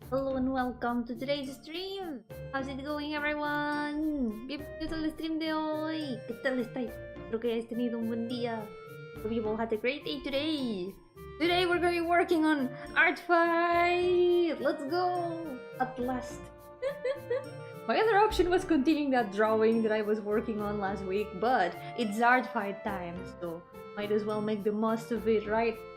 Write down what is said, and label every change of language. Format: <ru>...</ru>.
<en>Hello and welcome to today's stream! How's it going, everyone?</en> <es>Bienvenidos al stream de hoy! ¿Qué tal estáis? Espero que hayáis tenido un buen día.</es> <en>Hope you all had a great day today! Today we're gonna be working on art fight! Let's go! At last! My other option was continuing that drawing that I was working on last week, but it's art fight time, so might as well make the most of it, right?</en>